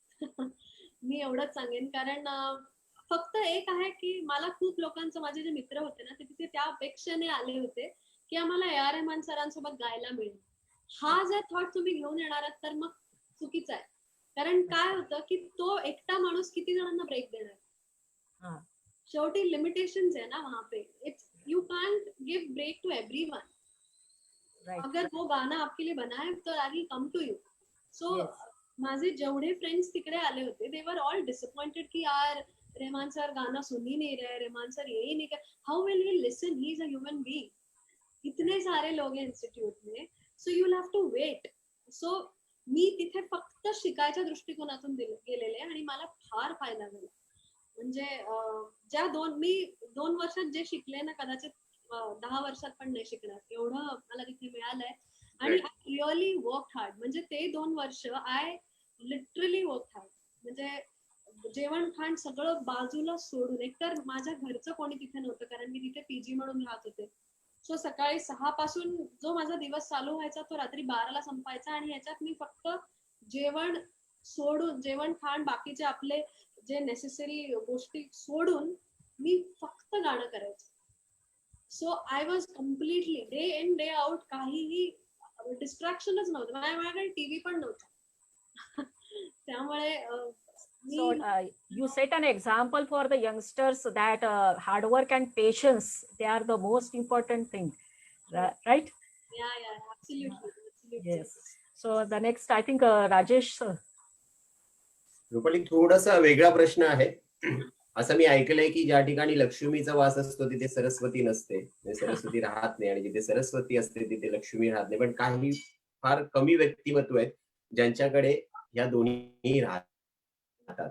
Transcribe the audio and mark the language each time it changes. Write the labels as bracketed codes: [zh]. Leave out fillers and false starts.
[mr] मी एवढंच सांगेन. कारण फक्त एक आहे की मला खूप लोकांचं, माझे जे मित्र होते ना, ते तिथे त्या अपेक्षेने आले होते की आम्हाला ए आर रहमान सरांसोबत गायला मिळेल. हा जर थॉट तुम्ही घेऊन येणार आहात तर मग चुकीचं आहे. कारण काय होतं की तो एकटा माणूस किती जणांना ब्रेक देणार. हाँ. [hi] शेवटी लिमिटेशंस है ना वहाँ पे. [en] It's you can't give break to everyone. Right. [hi] अगर वो गाना आपके लिए बना है तो [en] I will come to you. So Yes. [mr] माझे जेवढे फ्रेंड्स तिकडे आले होते, [en] they were all disappointed [hi] की यार रहमान सर गाना सुन ही नहीं रहे, रहमान सर यही नहीं कर, [en] How will he listen, he is a human being. [hi] इतने सारे लोग हैं इन्स्टिट्यूट में, [en] So you have to wait. [mr] So मी तिथे फक्त शिकायच्या दृष्टिकोनातून गेलेले आणि मला फार फायदा झाला. म्हणजे ज्या मी 2 वर्षात जे शिकले ना, कदाचित 10 वर्षात पण नाही शिकणार एवढं मला तिथे मिळालंय. आणि [en] I really work hard. [mr] म्हणजे ते 2 वर्ष [en] I literally work hard. [mr] म्हणजे जेवण खाण सगळं बाजूला सोडून, एकतर माझ्या घरचं कोणी तिथे नव्हतं कारण मी तिथे पीजी म्हणून राहत होते. सो सकाळी 6 पासून जो माझा दिवस चालू व्हायचा तो रात्री 12ला संपायचा आणि ह्याच्यात मी फक्त जेवण सोडून, जेवण खाण बाकीचे आपले जे नेसेसरी गोष्टी सोडून मी फक्त गाणं करायचं. [en] so I was completely day in day out, [mr] काहीही डिस्ट्रॅक्शनच नव्हतं. माझ्याकडे टीव्ही पण नव्हता. त्यामुळे [en] So you set an example for the youngsters that hard work and patience, they are the most important thing, right? Yeah, absolutely. Yes. So the next, I think Rajesh sir. [mr] Rupali, थोडासा वेगळा प्रश्न आहे. असं मी ऐकलंय की ज्या ठिकाणी लक्ष्मीचा वास असतो तिथे सरस्वती नसते, सरस्वती राहत नाही, आणि जिथे सरस्वती असते तिथे लक्ष्मी राहत नाही. पण काही फार कमी व्यक्तिमत्व आहेत ज्यांच्याकडे या दोन्ही राहतात.